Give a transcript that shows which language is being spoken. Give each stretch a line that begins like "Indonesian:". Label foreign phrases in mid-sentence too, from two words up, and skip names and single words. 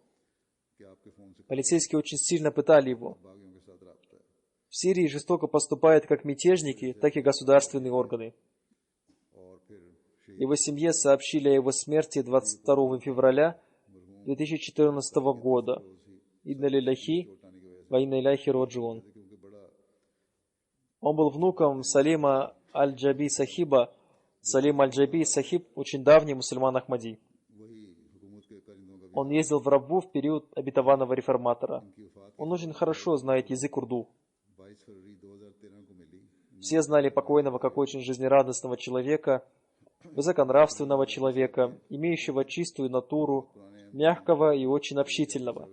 Russian: Полицейские очень сильно пытали его. В Сирии жестоко поступают как мятежники, так и государственные органы. Его семье сообщили о его смерти 22 февраля 2014 года.
Arabic: إنا لله وإنا إليه راجعون.
Russian: Он был внуком Салима Аль-Джаби Сахиба. Салим Аль-Джаби Сахиб – очень давний мусульман Ахмади. Он ездил в Раббу в период обетованного реформатора. Он очень хорошо знает язык урду. Все знали покойного как очень жизнерадостного человека, высоконравственного человека, имеющего чистую натуру, мягкого и очень общительного.